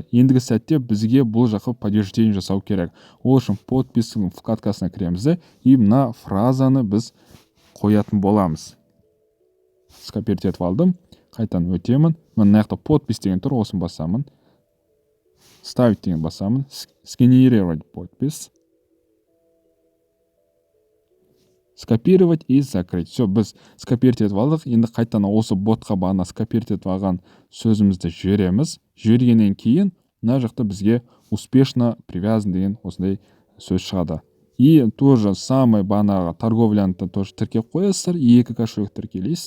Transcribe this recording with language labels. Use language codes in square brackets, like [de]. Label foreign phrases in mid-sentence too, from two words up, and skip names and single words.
[kk] Ендігі сәтте бізге бұл жаққа подтверждение жасау керек. Ол үшін подписың вкладкасына кіреміз, и мына фразаны біз қоятын боламыз. Скопировать етіп алдым. Қайтан өтемін. Мына жақта подпись деген тұр, осын басамын. Ставить деген басамын. [ru] Сканировать подпись. Скопировать и закрыть. Все, [kk] біз скопировать етіп алдық. Енді қайтан осы ботқа бағана скопировать етіп алған сөзімізді жібереміз. Жібергеннен кейін мына жақта бізге [ru] успешно привязан [kk] деген осындай сөз шығады. [ru] И тоже самый [kk] бағанағы торговляны тоже тіркеп қоясыздар, екі кошелек тіркелейсіз.